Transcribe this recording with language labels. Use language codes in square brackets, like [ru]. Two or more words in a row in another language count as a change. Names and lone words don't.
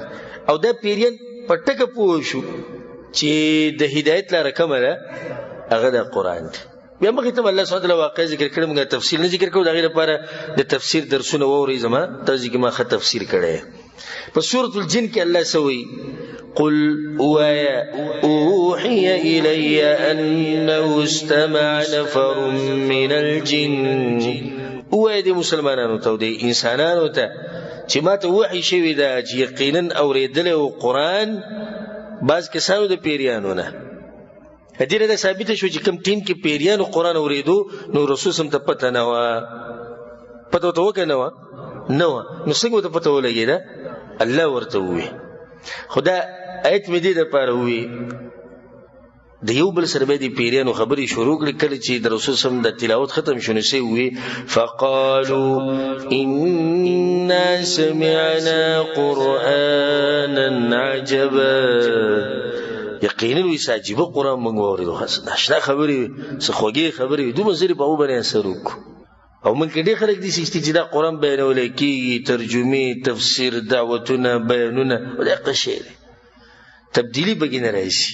[ps] او دا پیریان په ټکه پوه شو چې د هدایت لاره کومه ده، هغه د قرآن دی. بیا مخکې ته [ar] الله سبحانه وتعالی [ps] واقع ذکر کړی، موږ تفصیل نه ذکر کوو، د هغې لپاره د تفسیر درسونه واورئ. زما تاسو کې ما ښه تفسیر کړی. په سورة الجن کې الله څه وایي، [ar] قل اوحي إلي أنه استمع نفر من الجن. [ps] وایي د مسلمانانو ته او د انسانانو ته چې ما ته وحی شوی ده چې یقینا اورېدلی و قرآن بعض کسانو د پیریانو نه. دې نه دا ثابته شو چې کوم ټیم کې پیریانو قرآن اورېدو نو رسول صم ته پته نه وه، پته ورته وکړه نه وه، نو څنګه ورته پته ولګېده، الله ورته ووایي. خو دا آیت مې دې دپاره ووایي د یو بل سره به د پیریانو خبرې شروع کړي. کله چې د رسول صم د تلاوت ختم شو نو څه ووایي، [ar] فقالوا انا سمعنا قرآنا عجبا. [ps] یقینا وایي څه عجیبه قرآن موږ واورېدو، ناشنا خبرې وي، څه خوږې خبرې وي، دومره زر یې په هغو باندې اثر وکړو. او موږ کې ډېر خلک داسې شته چې دا قرآن بیانولی کېږي، ترجمې، تفسیر، دعوتونه، بیانونه، دقه شی دی. تبدیلي پکې نه راشي.